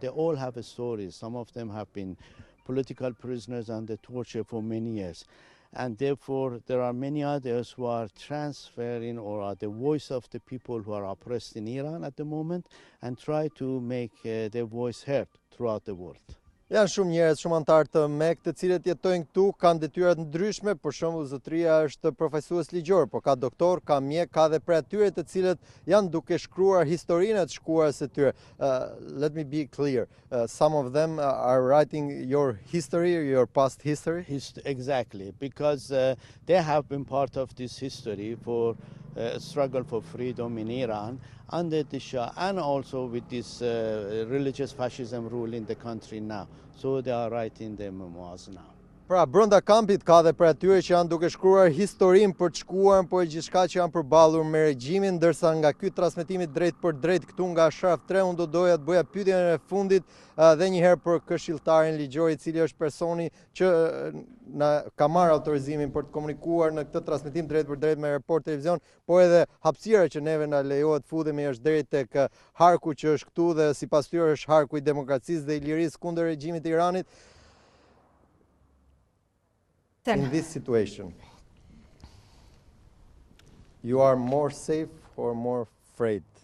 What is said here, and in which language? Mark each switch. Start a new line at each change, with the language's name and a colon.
English: They all have stories. Some of them have been political prisoners under torture for many years. And therefore, there are many others who are transferring or are the voice of the people who are oppressed in Iran at the moment and try to make their voice heard throughout the world.
Albanian: Janë shumë njerëz, shumë anëtarë të MEK, të cilët jetojnë këtu, kanë detyrat ndryshme, për shembull zotëria është përfaqësues ligjor, por ka doktor, ka mjek, ka dhe prej atyre të cilët janë duke shkruar historinë e të shkuarës së tyre.
English: Let me be clear. Some of them are writing your history, your past history. Exactly, because they have been part of this history for struggle for freedom in Iran under the Shah, and also with this religious fascism ruling the country now. So they are writing their memoirs now.
Albanian: Pra, brenda kampit ka dhe për atyre që janë duke shkruar historinë për të shkuar, po e gjithçka që janë përballur me regjimin, ndërsa nga ky transmetimi drejt për drejt këtu nga Ashraf 3, unë do doja të bëja pyetjen e fundit dhe një herë për këshilltarin ligjor, i cili është personi që na ka marrë autorizimin për të komunikuar në këtë transmetim drejt për drejt me Report Televizion, po edhe hapësira që neve na lejohet futemi është deri tek harku që është këtu dhe sipas tyre është harku i demokracisë dhe i lirisë kundër regjimit të Iranit.
English: In this situation, you are more safe or more afraid?